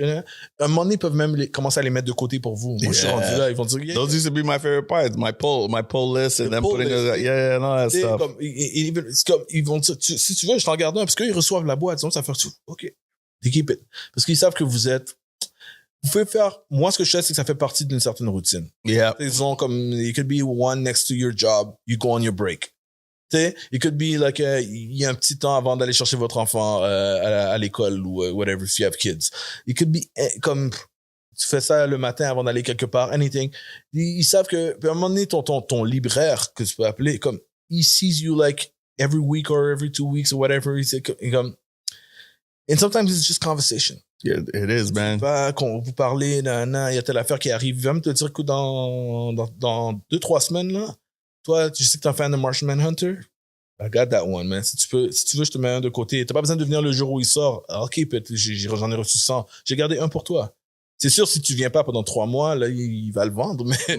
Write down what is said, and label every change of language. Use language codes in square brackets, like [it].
[fr] Un moment donné, ils peuvent même commencer à les mettre de côté pour vous. Moi, je suis rendu là. Ils vont dire, yeah. [en] Those used to be my favorite parts. My poll list and then putting it, and all that stuff. [fr] Comme, ils vont dire, si tu veux, je t'en garde un, parce qu'ils reçoivent la boîte. Donc, ça fait tout. OK. [en] They keep it. [fr] Parce qu'ils savent que vous pouvez faire, moi, ce que je sais, c'est que ça fait partie d'une certaine routine. [en] Yeah. [fr] Ils ont comme, [en] it could be one next to your job, you go on your break. [fr] T'sais, [en] it could be like, [fr] il y a un petit temps avant d'aller chercher votre enfant à l'école ou whatever, [en] if you have kids. It could be [fr] comme, tu fais ça le matin avant d'aller quelque part, anything. Ils savent que, puis à un moment donné, ton libraire, que tu peux appeler, comme, [en] he sees you like every week or every 2 weeks or whatever. [fr] C'est comme, [en] and sometimes it's just conversation. Yeah, it is, man. [fr] Quand vous parlez, il y a telle affaire qui arrive, il va me te dire que dans 2-3 semaines, là, toi, tu sais que t'es un fan de Martian Manhunter? [en] I got that one, man. [fr] Si tu veux, je te mets un de côté. T'as pas besoin de venir le jour où il sort. [en] I'll keep it. [fr] J'en ai reçu 100. J'ai gardé un pour toi. C'est sûr, si tu viens pas pendant 3 mois, là, il va le vendre, mais.